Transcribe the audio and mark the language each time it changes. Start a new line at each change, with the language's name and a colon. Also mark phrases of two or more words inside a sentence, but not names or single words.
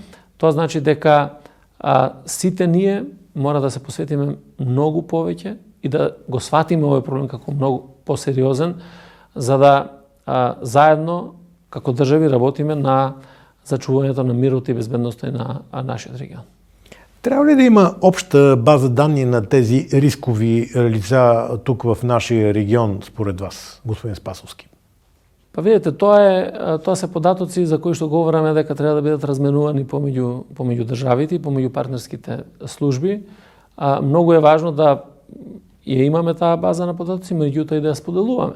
Macedonian: Тоа значи дека сите ние мора да се посветиме многу повеќе и да го сватиме овој проблем како многу посериозен, за да заедно како држави работиме на зачувувањето на мирот и безбедноста на нашиот регион.
Bulgarian: Трябва ли да има обща база данни на тези рискови лица тук в нашия регион, според вас, господин Спасовски?
Macedonian: Па видите, тоа се податоци за кои што говораме дека треба да бидат разменувани помеѓу државите и помеѓу партнерските служби. Многу е важно да ја имаме таа база на податоци, меѓутоа и да ја споделуваме.